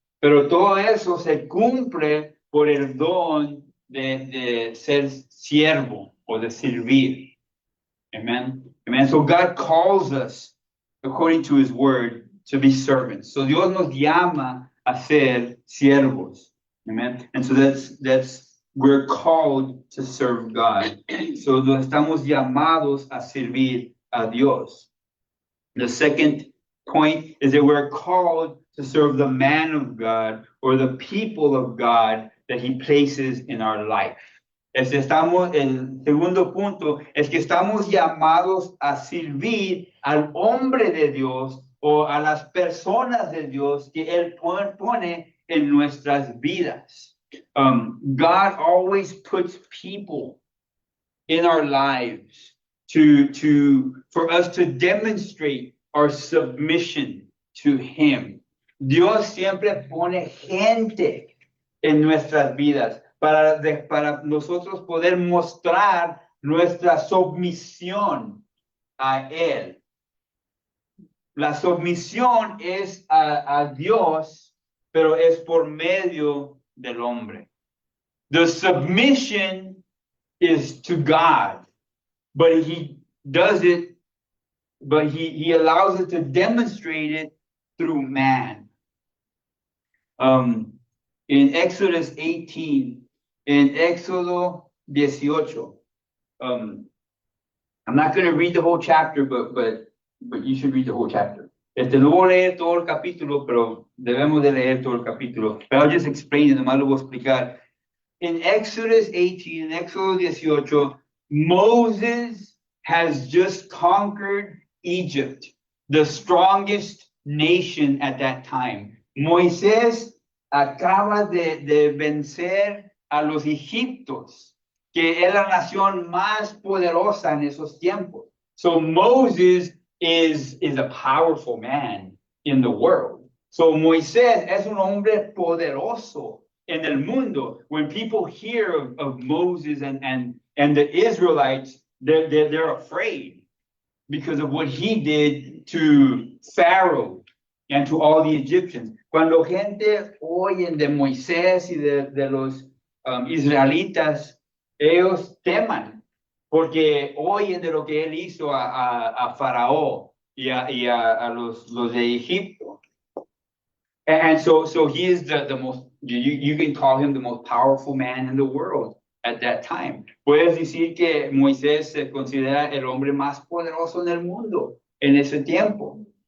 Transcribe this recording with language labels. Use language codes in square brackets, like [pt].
[es] Pero todo eso se cumple por el don de ser siervo o de servir. [en] Amen. Amen. So God calls us, according to his word, to be servants. [es] So Dios nos llama a ser siervos. [en] Amen. And so we're called to serve God. [es] So estamos llamados a servir a Dios. [en] The second point is that we're called to serve the man of God or the people of God that he places in our life. [es] El segundo punto es que estamos llamados a servir al hombre de Dios o a las personas de Dios que él pone en nuestras vidas. [en] God always puts people in our lives for us to demonstrate our submission to him. [es] Dios siempre pone gente en nuestras vidas para nosotros poder mostrar nuestra submisión a él. La submisión es a Dios, pero es por medio del hombre. [en] The submission is to God, but he does it, but he allows it to demonstrate it through man. In Exodus 18, in Éxodo 18, I'm not going to read the whole chapter, but you should read the whole chapter. [es] No voy a leer todo el capítulo, pero debemos de leer todo el capítulo. [en] But I'll just explain it, [es] nomás lo voy a explicar. [en] In Exodus 18, in Éxodo 18, Moses has just conquered Egypt, the strongest nation at that time. [es] Moisés acaba de vencer a los egipcios, que es la nación más poderosa en esos tiempos. [en] So Moses is a powerful man in the world. [es] So Moisés es un hombre poderoso en el mundo. [en] When people hear of Moses and the Israelites, they're afraid because of what he did to Pharaoh and to all the Egyptians. [es] Cuando gente oyen de Moisés y de los israelitas, ellos teman porque oyen de lo que él hizo a Faraón y a los de Egipto. [en] And so he is the most, you can call him the most powerful man in the world at that time. [es] Puedes decir que Moisés se considera el hombre más poderoso en el mundo en ese tiempo.